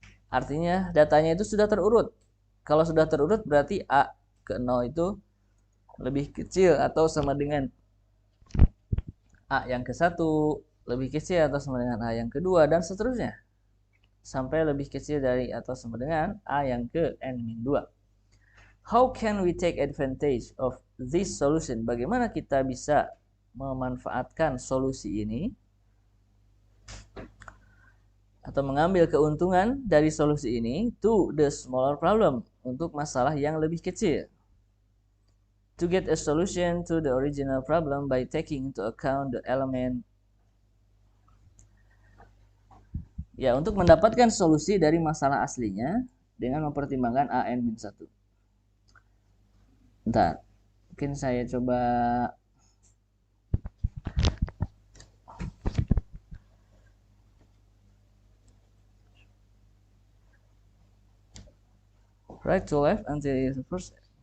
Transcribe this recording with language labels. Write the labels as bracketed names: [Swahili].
[Indonesian] Artinya datanya itu sudah terurut. Kalau sudah terurut berarti A ke 0 itu lebih kecil atau sama dengan A yang ke-1, lebih kecil atau sama dengan A yang kedua, dan seterusnya. Sampai lebih kecil dari atau sama dengan A yang ke n-2. [English] How can we take advantage of this solution? [Indonesian] Bagaimana kita bisa memanfaatkan solusi ini? Atau mengambil keuntungan dari solusi ini [English] to the smaller problem, [Indonesian] untuk masalah yang lebih kecil. [English] To get a solution to the original problem by taking into account the element. [Indonesian] Ya, untuk mendapatkan solusi dari masalah aslinya dengan mempertimbangkan an-1. Bentar, mungkin saya coba [English] right to left until it's the first.